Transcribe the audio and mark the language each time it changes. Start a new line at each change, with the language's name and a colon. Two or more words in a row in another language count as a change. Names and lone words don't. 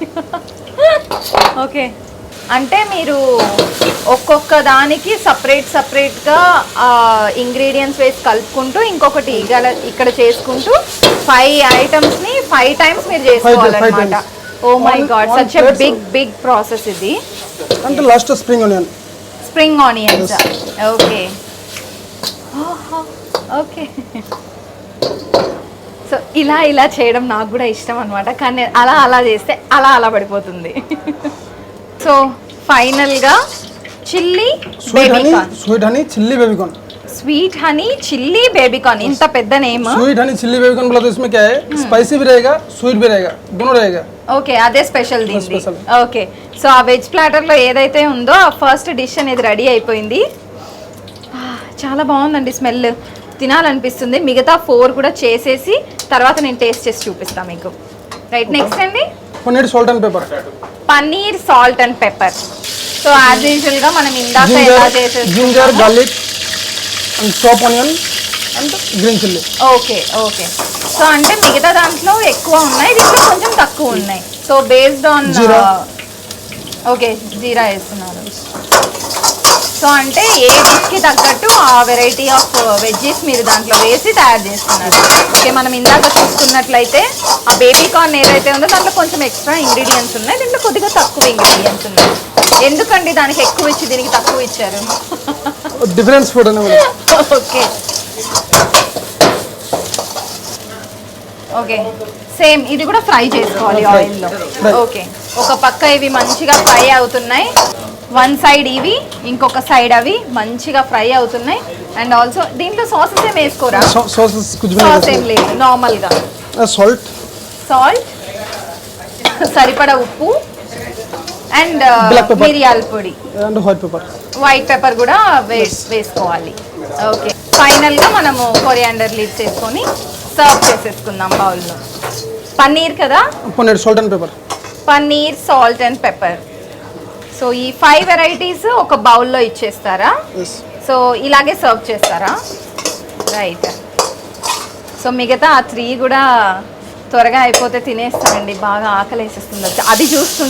Telugu: ఓకే అంటే మీరు ఒక్కొక్క దానికి సపరేట్గా ఇంగ్రీడియంట్స్ వేసి కలుపుకుంటూ ఇంకొకటి ఇక్కడ చేసుకుంటూ 5 ఐటమ్స్ని 5 టైమ్స్ మీరు చేసుకోవాలన్నమాట
English: Oh my god One such a plate, big process
Telugu: ఇది
English: and last spring onion spring onions okay okay so
Telugu: ఇలా చేయడం నాకు కూడా ఇష్టం అనమాట కానీ అలా చేస్తే అలా పడిపోతుంది సో ఫైనల్గా చిల్లీ
English: sweet honey chilli babycorn sweet honey chilli babycorn
Telugu: ఇంత పెద్ద నేమ్
English: sweet honey chilli babycorn
Hindi: बोला तो इसमें क्या है स्पाइसी भी रहेगा स्वीट भी रहेगा दोनों रहेगा
Telugu: ఓకే అదే స్పెషల్ దీనికి
English: Special. okay so
Telugu: ఆ వెజ్ ప్లాటర్లో ఏదైతే ఉందో ఆ
English: first dish
Telugu: అనేది రెడీ అయిపోయింది చాలా బాగుందండి స్మెల్ తినాలనిపిస్తుంది మిగతా 4 కూడా చేసేసి తర్వాత నేను టేస్ట్ చేసి చూపిస్తాను మీకు
English: right next
Telugu: అండి
English: paneer salt and pepper paneer salt and pepper so as
Telugu: యూజువల్గా మనం ఇందాక ఎలా
English: जिंजर
Telugu: చేసేసుకున్నామో
English: garlic and chop onion and green chilli okay so
Telugu: అంటే మిగతా దాంట్లో ఎక్కువ ఉన్నాయి దీంట్లో కొంచెం తక్కువ ఉన్నాయి
English: so based on
Telugu: జీరా. ఓకే జీరా వేస్తున్నారు సో అంటే ఏ డిష్కి తగ్గట్టు ఆ
English: variety of veggies
Telugu: మీరు దాంట్లో వేసి తయారు చేస్తున్నారు ఓకే మనం ఇందాక చూసుకున్నట్లయితే ఆ
English: baby corn
Telugu: ఏదైతే ఉందో దాంట్లో కొంచెం
English: extra ingredients
Telugu: ఉన్నాయి దీంట్లో కొద్దిగా తక్కువ ఇంగ్రీడియంట్స్ ఉన్నాయి ఎందుకండి దానికి ఎక్కువ ఇచ్చి దీనికి తక్కువ ఇచ్చారు
English: difference food
Hindi: है
English: okay okay same
Telugu: ఇది కూడా ఫ్రై చేసుకోవాలి ఆయిల్లో ఓకే ఒక పక్క ఇవి మంచిగా ఫ్రై అవుతున్నాయి
English: one side
Telugu: ఇవి ఇంకొక సైడ్ అవి మంచిగా ఫ్రై అవుతున్నాయి
English: and also
Telugu: దీంట్లో సాసెస్ ఏం వేసుకోరా
Hindi: सॉस कुछ भी
Telugu: సాస్ ఏం
Hindi: नहीं
Telugu: లేదు నార్మల్గా
English: सॉल्ट
Telugu: సాల్ట్ సరిపడా ఉప్పు అండ్
English: Black pepper.
Telugu: మిరియాల పొడి
English: and white pepper white pepper
Telugu: కూడా వేసుకోవాలి ఓకే ఫైనల్గా మనము
English: coriander leaves
Telugu: వేసుకొని సర్వ్ చేసేసుకుందాం బౌల్లో పన్నీర్ కదా
English: paneer salt and pepper paneer salt and pepper so
Telugu: ఈ 5 వెరైటీస్ ఒక బౌల్లో ఇచ్చేస్తారా
English: यस
Telugu: సో ఇలాగే సర్వ్ చేస్తారా
English: right so
Telugu: మిగతా ఆ 3 కూడా త్వరగా అయిపోతే తినేస్తామండి బాగా ఆకలి వేసేస్తుంది అది చూస్తుంటే